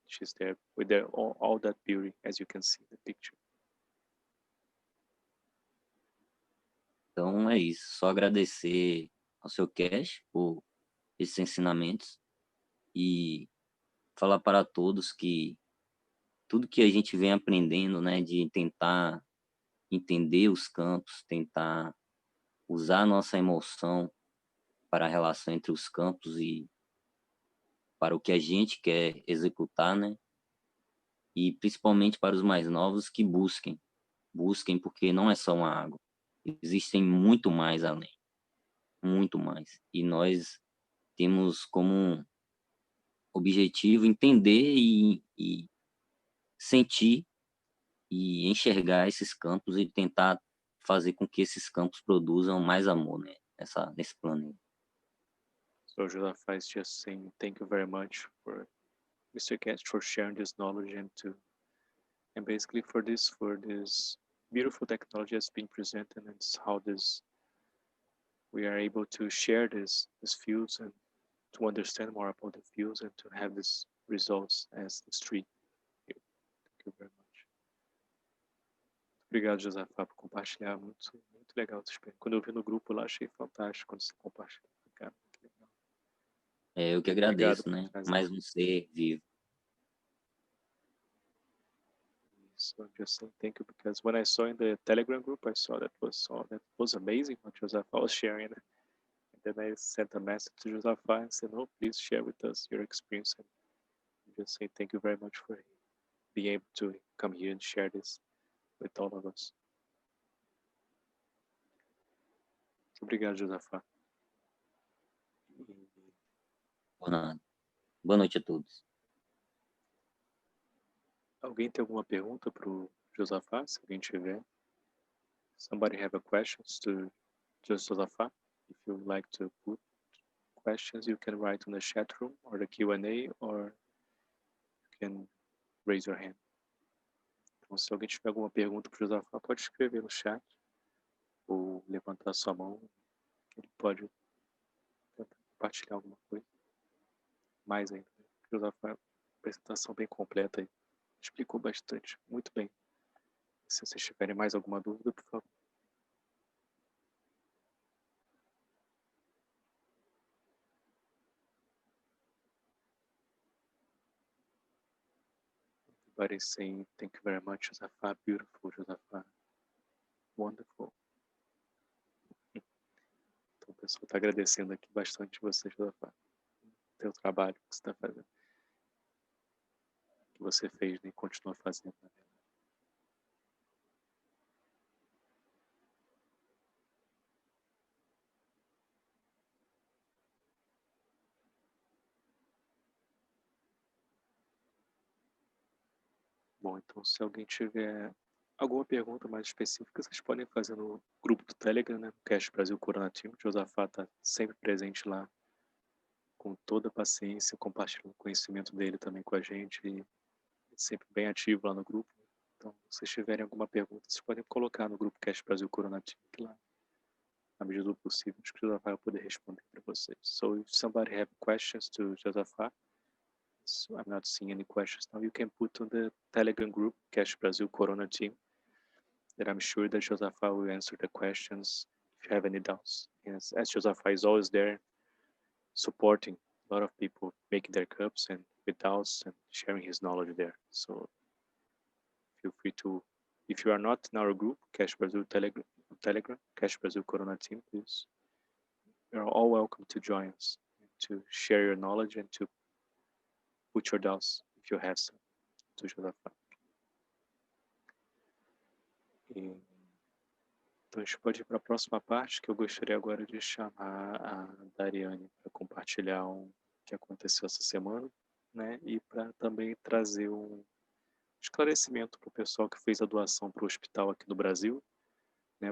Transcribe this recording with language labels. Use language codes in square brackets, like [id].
[en] She's there with all that beauty, as you can see in the picture. [pt] Então é isso, só agradecer ao seu Keshe por esses ensinamentos e falar para todos que tudo que a gente vem aprendendo, né, de tentar entender os campos, tentar usar a nossa emoção para a relação entre os campos e para o que a gente quer executar, né? E principalmente para os mais novos, que busquem, porque não é só uma água, existem muito mais além, muito mais. E nós temos como objetivo entender e sentir e enxergar esses campos e tentar fazer com que esses campos produzam mais amor, né? Nesse planeta. [en] So Joseph is just saying thank you very much for Mr. Keshe for sharing this knowledge and basically for this beautiful technology that's been presented, and it's how we are able to share these fields and to understand more about the fields and to have these results as this tree. Thank you very much. [pt] Obrigado, Joseph, por compartilhar. Muito legal. Quando eu vi no grupo lá, achei fantástico quando você compartilhou. Cara, muito legal. Eu que agradeço, né? Mais um ser vivo. [en] So just saying thank you, because when I saw in the Telegram group, I saw that was amazing what Joseph was sharing. And then I sent a message to Joseph and said, "No, please share with us your experience." And just say thank you very much for being able to come here and share this with all of us. Obrigado, Joseph. Por nada. Boa noite a todos. [pt] Alguém tem alguma pergunta para o Josafá? Se alguém tiver. [en] Somebody have a questions to Josafá? If you would like to put questions, you can write on the chat room or the Q&A, or you can raise your hand. [pt] Então, se alguém tiver alguma pergunta para o Josafá, pode escrever no chat ou levantar sua mão. Ele pode compartilhar alguma coisa. Mais ainda. O Josafá, apresentação bem completa aí. Explicou bastante, muito bem. Se vocês tiverem mais alguma dúvida, por favor. [en] Everybody saying thank you very much, Josafá. Beautiful, Josafá. Wonderful. [pt] Então o pessoal está agradecendo aqui bastante você, Josafá. O teu trabalho que você está fazendo. Que você fez e continua fazendo, na verdade. Bom, então se alguém tiver alguma pergunta mais específica, vocês podem fazer no grupo do Telegram, né? KF Brasil Corona Team. O Josafá está sempre presente lá, com toda a paciência, compartilhando o conhecimento dele também com a gente, e sempre bem ativo lá no grupo. Então, se vocês tiverem alguma pergunta, vocês podem colocar no grupo KF Brasil Corona Team, que lá, na medida do possível, acho que o Josafá vai poder responder para vocês. [en] So, if somebody have questions to Josafá, so I'm not seeing any questions now, you can put on the Telegram group, KF Brasil Corona Team, that I'm sure that Josafá will answer the questions if you have any doubts. Yes, as Josafá is always there, supporting a lot of people making their cups and with doubts and sharing his knowledge there. So feel free to, if you are not in our group, KF Brasil Telegram, KF Brasil Corona Team, please, you're all welcome to join us, to share your knowledge and to put your doubts, if you have some, to Josafá. [pt] Então a gente pode ir para a próxima parte, que eu gostaria agora de chamar a Dariane para compartilhar o que aconteceu essa semana, né? E para também trazer um esclarecimento para o pessoal que fez a doação para o hospital aqui no Brasil, né?